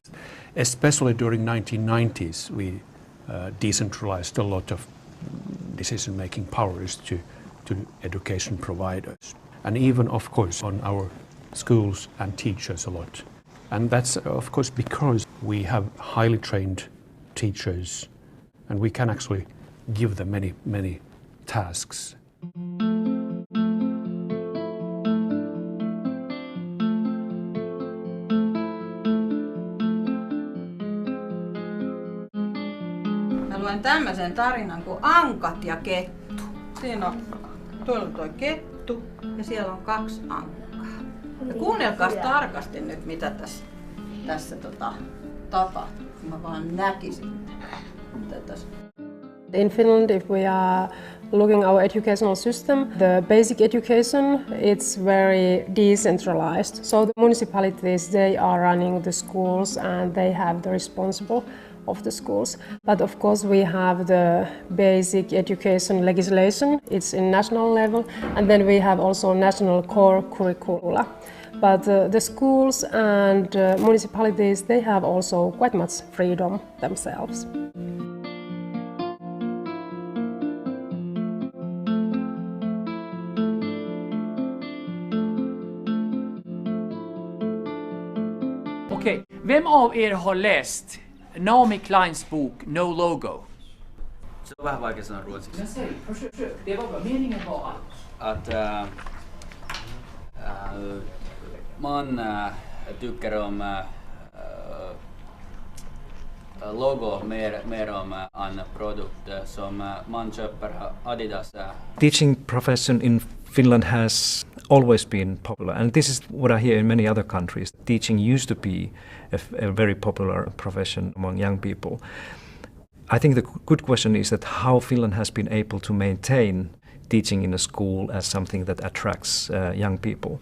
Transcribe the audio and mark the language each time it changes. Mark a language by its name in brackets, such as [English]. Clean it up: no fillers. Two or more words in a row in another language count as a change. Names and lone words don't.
[English] Especially during 1990s, we decentralized a lot of decision-making powers to education providers. And even, of course, on our schools and teachers a lot. And that's, of course, because we have highly trained teachers and we can actually give them many tasks. [Finnish] Mä luen tämmöisen tarinan kuin Ankat ja kettu. Siinä on tuo kettu ja siellä on 2 ankkaa. Ja kuunnelkaas tarkasti nyt, mitä tässä tapahtuu. Mä vaan näkisin, mitä tässä. [English] In Finland, if we are looking our educational system, the basic education, it's very decentralized. So the municipalities, they are running the schools and they have the responsible of the schools. But of course we have the basic education legislation, it's in national level, and then we have also national core curricula. But the schools and municipalities, they have also quite much freedom themselves. [Swedish] Okej, vem av er har läst Naomi Kleins bok No Logo? [Finnish] Se on vähän vaikea sanoa ruotsiksi. [Swedish] Försök. Det var meningen var att man tycker om logo mer om en produkt som man köper Adidas. [English] Teaching profession in Finland has always been popular, and this is what I hear in many other countries. Teaching used to be a very popular profession among young people. I think the good question is that how Finland has been able to maintain teaching in a school as something that attracts young people.